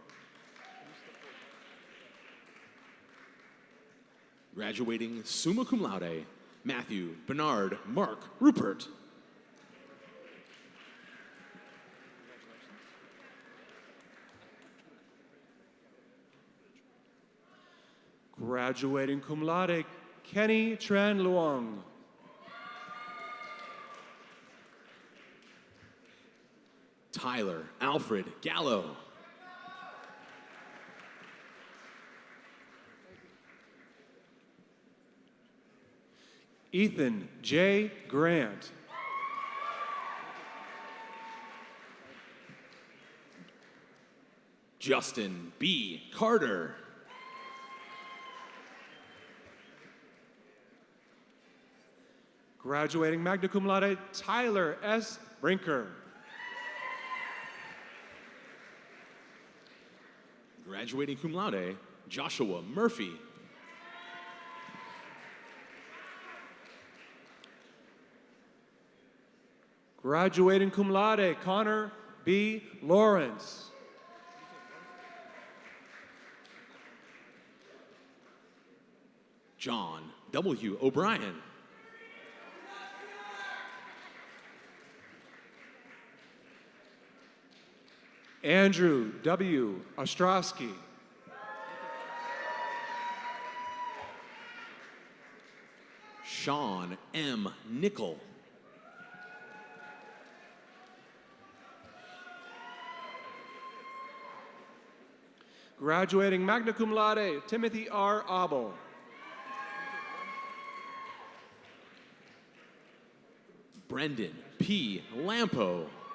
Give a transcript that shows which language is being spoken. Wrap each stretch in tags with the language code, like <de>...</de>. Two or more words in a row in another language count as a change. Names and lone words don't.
<la>Graduating summa cum laude,</la> <en>Matthew Bernard Mark Rupert.</en> <la>Graduating cum laude,</la> <en>Kenny Tran Luong. Tyler Alfred Gallo. Ethan J. Grant. Justin B. Carter. Graduating</en> <la>magna cum laude,</la> <en>Tyler S. Brinker. Graduating</en> <la>cum laude,</la> <en>Joshua Murphy.</en> <la>Graduating cum laude,</la> <en>Connor B. Lawrence. John W. O'Brien. Andrew W. Ostrowski. Sean M. Nickel. Graduating</en> <la>magna cum laude,</la> <en>Timothy R. Abel. Brendan P. Lampo.</en>